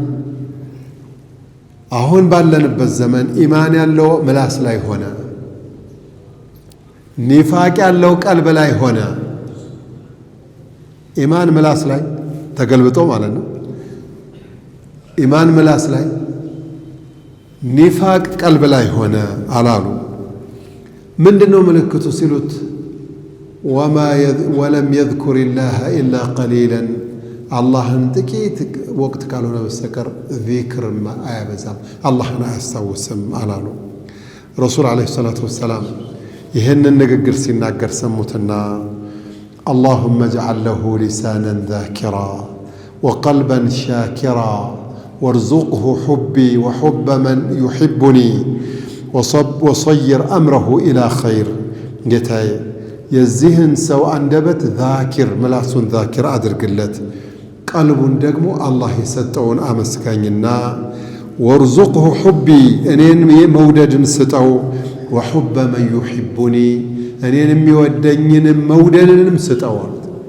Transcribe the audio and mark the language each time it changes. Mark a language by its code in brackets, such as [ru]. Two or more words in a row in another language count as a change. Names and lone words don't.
[am] አሁን ባለንበት ዘመን ኢማን ያለው ምላስ ላይ ሆነ ኒፋቅ ያለው ቀልብ ላይ ሆነ ኢማን ምላስ ላይ ተገልብጦ ማለት ነው ኢማን ምላስ ላይ ኒፋቅ ቀልብ ላይ ሆነ አላሉ ምንድነው ምልክቱ ሲሉት [ar] ولم يذكر الله إلا قليلا [am] አላህን ጥቂት ወቅት ካልሆነ በስተቀር ዚክር አያበዛም አላህን አያስታውስም አላሉ። ረሱል [ar] عليه الصلاة والسلام [am] ይህንን ንግግር ሲናገር ሰሙትና [ar] اللهم اجعل له لسانا ذاكرا وقلبا شاكرا وارزقه حبي وحب من يحبني وصير أمره إلى خير. [am] ጌታዬ የዚህን ሰው አንደበት ذاكر ምላሱን ذاكر አድርግለት ቀልቡን ደግሞ አላህ የሰጠውን አመስጋኝና [ar] وارزقه حبي [am] እኔን መውደድን ስጠው [ar] وحب من يحبني [am] እኔን የሚወደኝንም መውደድንም ስጠው አሉት።